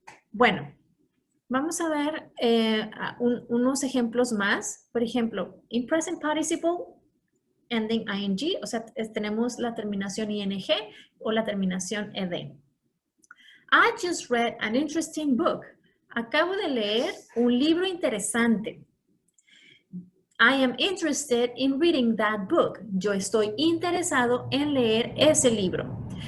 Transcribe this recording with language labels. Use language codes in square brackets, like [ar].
[es] Bueno, vamos a ver unos ejemplos más. Por ejemplo, [en] in present participle, ending ing, [es] o sea, tenemos la terminación ing o la terminación ed. [en] I just read an interesting book. [es] Acabo de leer un libro interesante. [en] I am interested in reading that book. [es] Yo estoy interesado en leer ese libro.